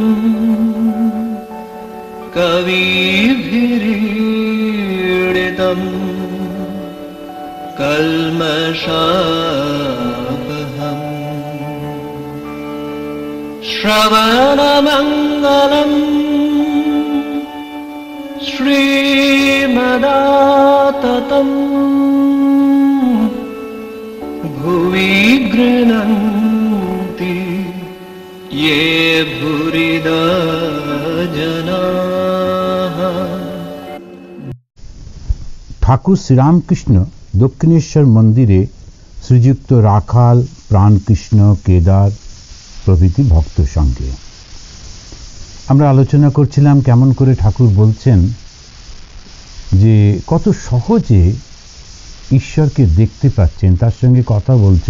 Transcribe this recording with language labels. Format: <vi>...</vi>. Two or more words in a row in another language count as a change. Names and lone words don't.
<sa>कविभिरीडितम् कल्मषापहम् श्रवणमङ्गलम् श्रीमदाततम् भुवि गृह्णन्ति ये भूरिदा जनाः।</sa> <bn>ঠাকুর শ্রীরামকৃষ্ণ দক্ষিণেশ্বর মন্দিরে শ্রীযুক্ত রাখাল, প্রাণকৃষ্ণ, কেদার প্রভৃতি ভক্ত সঙ্গে আমরা আলোচনা করছিলাম কেমন করে ঠাকুর বলছেন যে কত সহজে ঈশ্বরকে দেখতে পাচ্ছেন, তার সঙ্গে কথা বলছেন।</bn>